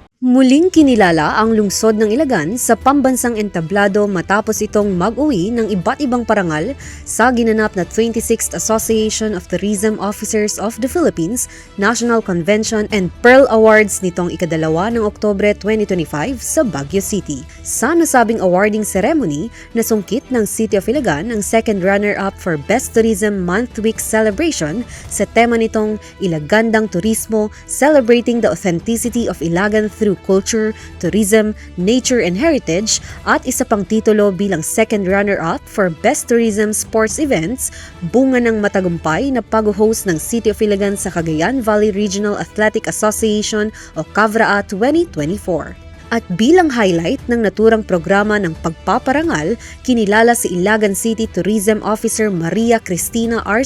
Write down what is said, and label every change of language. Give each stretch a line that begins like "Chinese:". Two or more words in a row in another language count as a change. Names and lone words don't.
Filipino: Muling kinilala ang lungsod ng Ilagan sa pambansang entablado matapos itong mag-uwi ng iba't ibang parangal sa ginanap na 26th Association of Tourism Officers of the Philippines National Convention and Pearl Awards nitong ikadalawa ng Oktubre 2025 sa Baguio City. Sa nasabing
English: awarding ceremony,
Filipino: nasungkit ng City of Ilagan ang
English: second runner-up for Best Tourism Month Week Celebration
Filipino: sa tema nitong Ilagandang Turismo,
English: Celebrating the Authenticity of Ilagan through Culture, Tourism, Nature and Heritage
Filipino: at isa pang titulo bilang
English: second runner-up for Best Tourism Sports Events,
Filipino: bunga ng matagumpay na pag-host ng City of Ilagan sa Cagayan Valley Regional Athletic Association o CAVRAA 2024. At bilang highlight ng naturang programa ng pagpaparangal, kinilala si Ilagan City Tourism Officer Maria Cristina R.